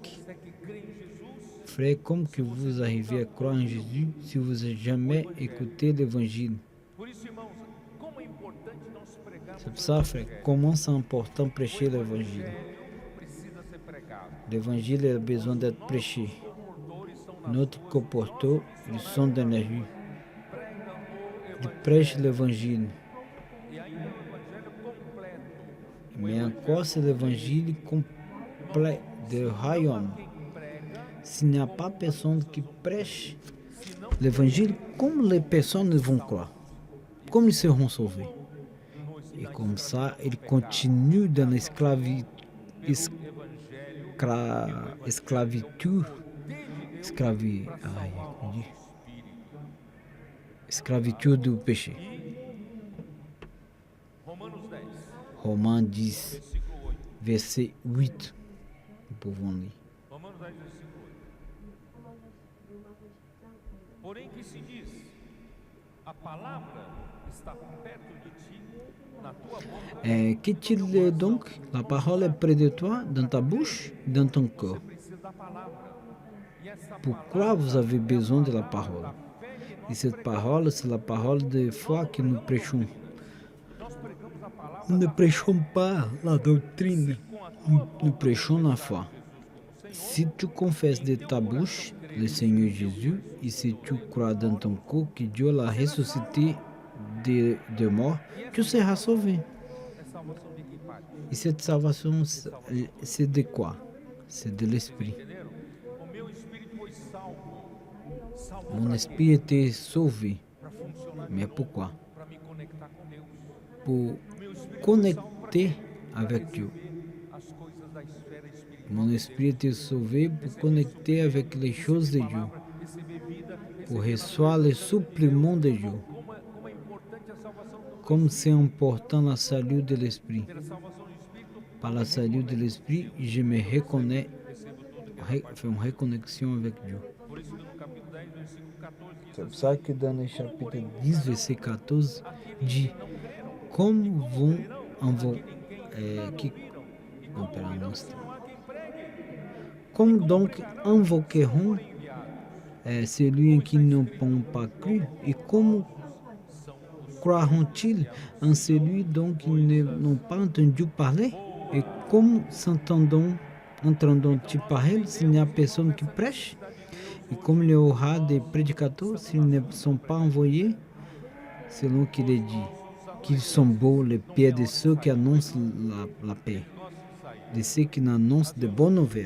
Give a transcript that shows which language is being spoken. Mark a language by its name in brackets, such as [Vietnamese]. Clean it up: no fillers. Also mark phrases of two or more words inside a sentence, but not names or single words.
[Portuguese] consegue crer em Jesus. [French] Frère, comme que vous arrivez à croire en Jésus si vous n'avez jamais écouté l'évangile? [Portuguese] Por isso, irmãos, como é importante nós pregarmos [French] C'est pour ça, frère, comment c'est important prêcher l'évangile. [Portuguese] o Evangelho precisa ser pregado. [French] L'évangile a besoin d'être prêché. [Portuguese] Comportores são nas [French] Notre [Portuguese] ruas, [French] comportement, ils sont dans la rue. [Portuguese] pregam o [French] Ils [Portuguese] Evangelho. [French] prêchent l'évangile. [Portuguese] E ainda o Evangelho completo. [French] Mais encore, c'est l'évangile complet du royaume. [Portuguese] Quem prega, [French] S'il n'y a pas personne qui prêche l'évangile, comme les personnes vont croire, comme ils seront sauvés. Et comme ça, ils continuent dans l'esclavitude, esclavitude du péché. [Portuguese] Romanos 10, [French] Romains 10, [Portuguese] versículo 8. [French] verset 8. Nous pouvons lire. [Portuguese] Romanos 10, versículo 8. Porém que se diz, a palavra está perto de ti, na tua boca. [French] Qu'est-il donc? La parole est près de toi, dans ta bouche, dans ton corps. [Portuguese] Você precisa da palavra. E essa [French] Pourquoi vous [Portuguese] palavra [French] avez [Portuguese] é a [French] besoin de la [Portuguese] palavra [French] parole? [Portuguese] da fé que [French] Et [Portuguese] nós [French] cette [Portuguese] pregamos. [French] parole, c'est la parole de foi que nous prêchons. [Portuguese] Nós pregamos a palavra [French] Nous ne [Portuguese] da [French] prêchons pas la doctrine, [Portuguese] com a tua [French] nous [Portuguese] boca [French] prêchons la foi. [Portuguese] Jesus como Senhor. [French] Si tu confesses de ta bouche le Seigneur Jésus et si tu crois dans ton cœur que Dieu l'a ressuscité de mort, tu seras sauvé. [Portuguese] É salvação de quem, Pai? [French] Et cette salvation, c'est de quoi? C'est de l'esprit. [Portuguese] Entenderam? O meu espírito foi salvo [French] Mon [Portuguese] para [French] esprit était sauvé. [Portuguese] para funcionar [French] Mais pourquoi? [Portuguese] para me conectar com Deus. [French] Pour [Portuguese] Meu espírito [French] connecter avec Dieu. [Portuguese] as coisas da esfera espiritual. [French] Mon esprit était sauvé pour connecter avec les choses de Dieu, [Portuguese] Receber vida, [French] pour recevoir le supplément de Dieu. [Portuguese] como é importante a salvação do [French] Comme c'est important la salut de l'esprit. [Portuguese] ter a salvação do espírito, [French] Par la salut de l'esprit, je me reconnais, [Portuguese] recebo tudo que [French] fais une reconnexion avec Dieu. [Portuguese] por isso que no capítulo 10, versículo 14 diz [French] C'est pour [Portuguese] assim: [French] ça que dans le chapitre 10, verset 14, dit comme vont comme donc invoqueront celui en qui n'ont pas cru, et comme croiront-ils en celui dont ils n'ont pas entendu parler, et comme entendront-ils parler s'il n'y a personne qui prêche, et comme il y aura des prédicateurs s'ils ne sont pas envoyés, selon qu'il est dit, qu'ils sont beaux les pieds de ceux qui annoncent la paix, de ceux qui annoncent de bonnes nouvelles.